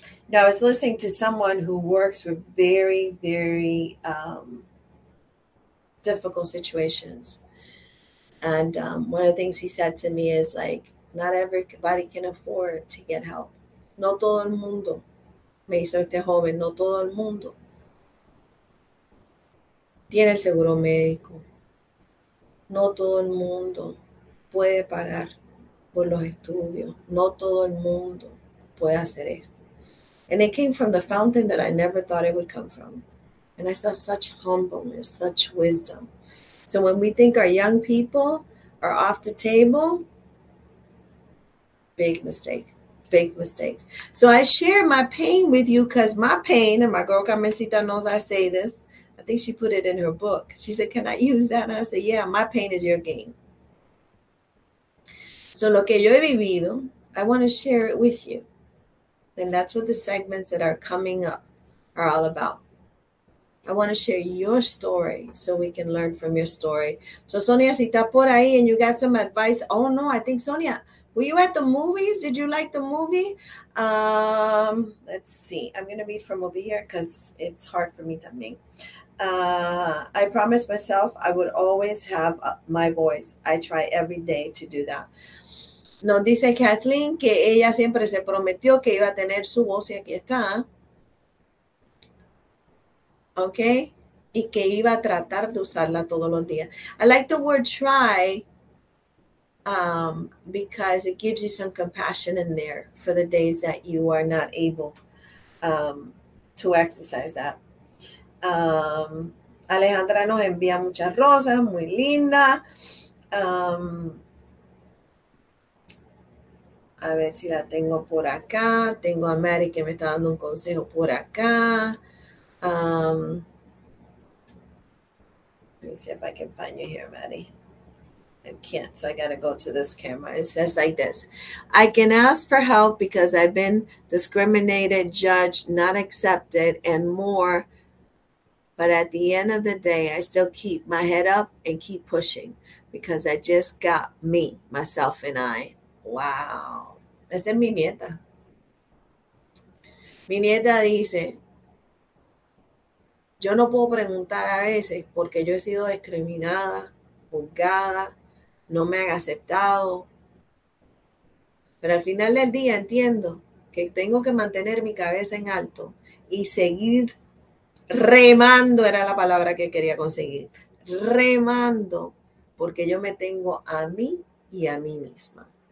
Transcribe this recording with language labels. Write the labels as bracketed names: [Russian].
[English] Now, I was listening to someone who works with very, very difficult situations. And one of the things he said to me is like, not everybody can afford to get help. [Spanish] No todo el mundo. Me hizo este joven, no todo el mundo tiene el seguro médico. No todo el mundo puede pagar por los estudios. No todo el mundo puede hacer esto. [English] And it came from the fountain that I never thought it would come from. And I saw such humbleness, such wisdom. So when we think our young people are off the table, big mistake, big mistakes. So I share my pain with you because my pain, and my girl Carmencita knows I say this. I think she put it in her book. She said, can I use that? And I said, yeah, my pain is your gain. So [Spanish] lo que yo he vivido, [English] I want to share it with you. And that's what the segments that are coming up are all about. I want to share your story so we can learn from your story. So Sonia, [Spanish] si está por ahí [English] and you got some advice. Oh no, I think Sonia, were you at the movies? Did you like the movie? Let's see. I'm going to read from over here because it's hard for me to make. I promised myself I would always have my voice. I try every day to do that. [Spanish] Nos dice Kathleen que ella siempre se prometió que iba a tener su voz y aquí está. ¿Ok? Y que iba a tratar de usarla todos los días. [English] I like the word try because it gives you some compassion in there for the days that you are not able to exercise that. [Spanish] Alejandra nos envía muchas rosas, muy linda. A ver si la tengo por acá. Tengo a Mary que me está dando un consejo por acá. [English] Let me see if I can find you here, Maddie. I can't, so I got to go to this camera. It says like this. I can ask for help because I've been discriminated, judged, not accepted, and more. But at the end of the day, I still keep my head up and keep pushing because I just got me, myself, and I. [Spanish] Wow. Esa es mi nieta. Mi nieta dice, yo no puedo preguntar a veces porque yo he sido discriminada, juzgada, no me han aceptado. Pero al final del día entiendo que tengo que mantener mi cabeza en alto y seguir remando, era la palabra que quería conseguir, remando, porque yo me tengo a mí y a mí misma.